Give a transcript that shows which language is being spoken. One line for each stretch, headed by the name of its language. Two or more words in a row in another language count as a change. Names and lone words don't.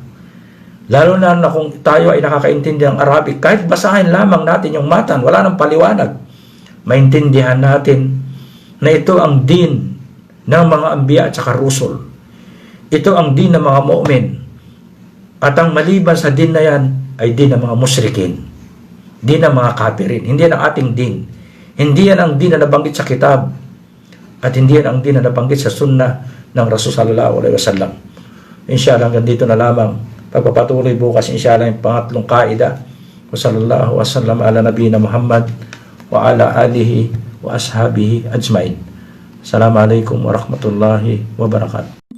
Filipino: Lalo na kung tayo ay nakakaintindi ng Arabic, kahit basahin lamang natin yung matan, wala nang paliwanag, maintindihan natin na ito ang din ng mga anbiya at saka rusul. Ito ang din ng mga mu'min. At ang maliban sa din na yan ay din ng mga musyrikin, din ng mga kafirin. Hindi yan ang ating din. Hindi yan ang din na nabanggit sa kitab. At hindi yan ang din na nabanggit sa sunnah ng Rasul
Arabic: صلى الله عليه وسلم.
Filipino: Inshallah, hanggang dito na lamang. Pagpapatuloy bukas, inshallah, yung pangatlong kaida.
Arabic: وصلى الله وسلم على نبينا محمد وعلى آله وأصحابه أجمعين. السلام عليكم ورحمة الله وبركاته.